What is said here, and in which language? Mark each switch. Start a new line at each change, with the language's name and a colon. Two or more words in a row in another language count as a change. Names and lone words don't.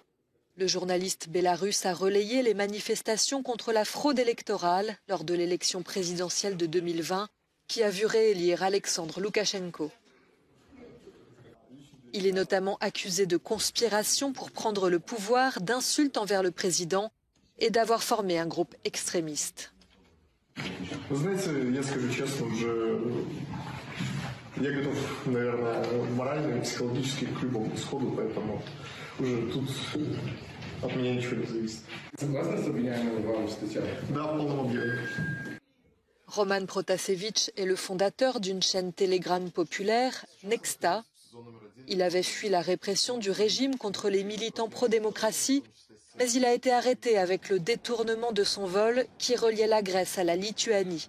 French: Le journaliste bélarusse a relayé les manifestations contre la fraude électorale lors de l'élection présidentielle de 2020 qui a vu réélire Alexandre Loukachenko. Il est notamment accusé de conspiration pour prendre le pouvoir, d'insultes envers le président et d'avoir formé un groupe extrémiste.
Russian: Вы знаете, я скажу честно, я готов, наверное, морально и психологически к любому исходу, поэтому уже тут от меня ничего не зависит. Согласны с обвиняемыми вами статьями? Да, в полном объеме.
French: Roman Protasevich est le fondateur d'une chaîne Telegram populaire, Nexta. Il avait fui la répression du régime contre les militants pro-démocratie, mais il a été arrêté avec le détournement de son vol qui reliait la Grèce à la Lituanie.